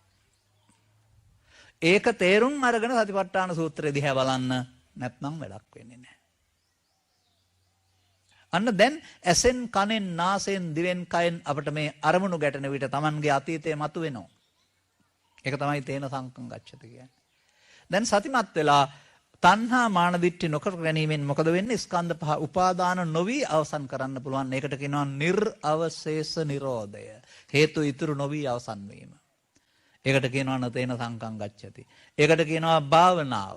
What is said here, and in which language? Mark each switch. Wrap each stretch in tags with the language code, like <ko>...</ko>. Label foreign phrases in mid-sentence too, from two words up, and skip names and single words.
<si>ඒක තේරුම් අරගෙන සතිපට්ඨාන සූත්‍රය දිහා බලන්න. නැත්නම් වැඩක් වෙන්නේ නැහැ. අන්න දැන් ඇසෙන් කනෙන් නාසයෙන් දිවෙන් කයෙන් අපිට මේ අරමුණු ගැටෙන විට Tamanගේ අතීතය මතුවෙනවා. ඒක තමයි</si> <pi>තේන සංකම් ගච්ඡති</pi> <si>කියන්නේ. දැන් සතිමත් වෙලා තණ්හා මාන දිට්ඨි නොකර ගැනීමෙන් මොකද වෙන්නේ? ස්කන්ධ පහ උපාදාන නොවි අවසන් කරන්න පුළුවන්. ඒකට කියනවා නිර්අවශේෂ නිරෝධය. හේතු ඉතුරු නොවි අවසන් වීම. ඒකට කියනවා</si> <pi>නතේන සංකම් ගච්ඡති.</pi> <si>ඒකට කියනවා භාවනාව.</si>